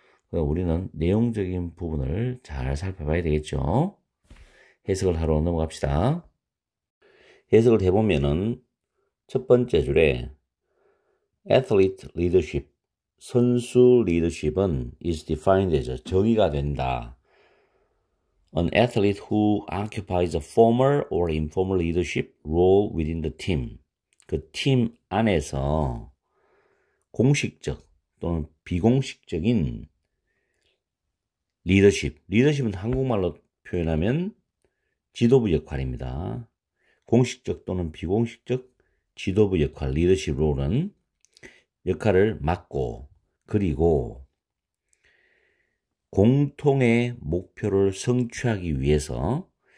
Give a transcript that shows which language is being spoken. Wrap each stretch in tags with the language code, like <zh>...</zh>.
<ko>우리는 내용적인 부분을 잘 살펴봐야 되겠죠. 해석을 하러 넘어갑시다. 해석을 해보면은 첫 번째 줄에</ko> <en>athlete leadership,</en> <ko>선수 리더십은</ko> <en>is defined as,</en> <ko>정의가 된다.</ko> <en>An athlete who occupies a formal or informal leadership role within the team.</en> <ko>그 팀 안에서 공식적 또는 비공식적인 리더십은 한국말로 표현하면 지도부 역할입니다. 공식적 또는 비공식적 지도부 역할, 리더십 롤은 역할을 맡고, 그리고 공통의 목표를 성취하기 위해서</ko>